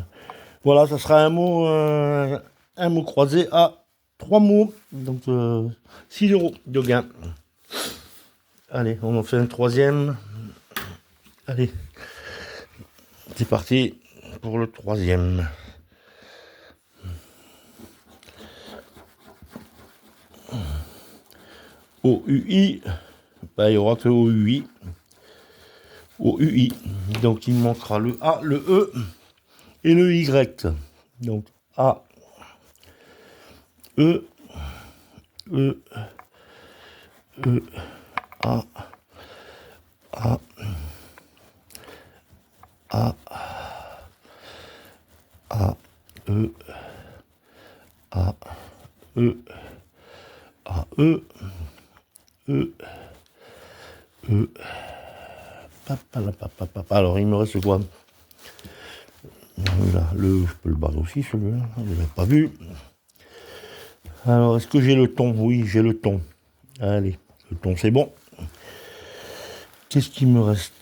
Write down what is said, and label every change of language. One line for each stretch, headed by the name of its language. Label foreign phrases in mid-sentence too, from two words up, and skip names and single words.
French: Voilà, ça sera un mot croisé à trois mots. Donc 6 € de gain. Allez, on en fait un troisième. Allez, c'est parti pour le troisième. O-U-I. Il n'y aura que O-U-I. O-U-I. Donc il me manquera le A, le E et le Y. Donc A, E, E, E, A, A, A, A, E, A, E, A, E, E, E. Alors il me reste quoi? Là, je peux le barrer aussi celui-là, je ne l'avais pas vu. Alors est-ce que j'ai le ton? Oui, j'ai le ton. Allez, le ton c'est bon. Qu'est-ce qui me reste?